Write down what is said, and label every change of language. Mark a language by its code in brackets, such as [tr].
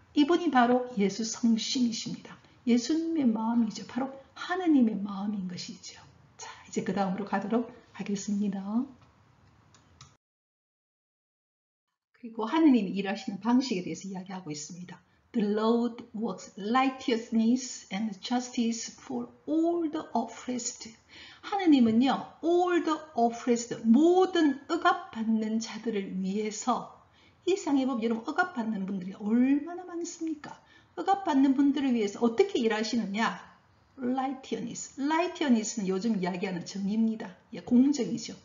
[ko] 이분이 바로 예수 성심이십니다. 예수님의 마음이죠. 바로 하나님의 마음인 것이죠. 자, 이제 그 다음으로 가도록 하겠습니다. 그리고 하나님이 일하시는 방식에 대해서 이야기하고 있습니다. [en] The Lord works righteousness and justice for all the oppressed. [ko] 하느님은요, [en] all the oppressed, [ko] 모든 억압받는 자들을 위해서 이 세상에 보면 여러분 억압받는 분들이 얼마나 많습니까? 억압받는 분들을 위해서 어떻게 일하시느냐? righteousness. 는 요즘 이야기하는 정의입니다. 예, 공정이죠.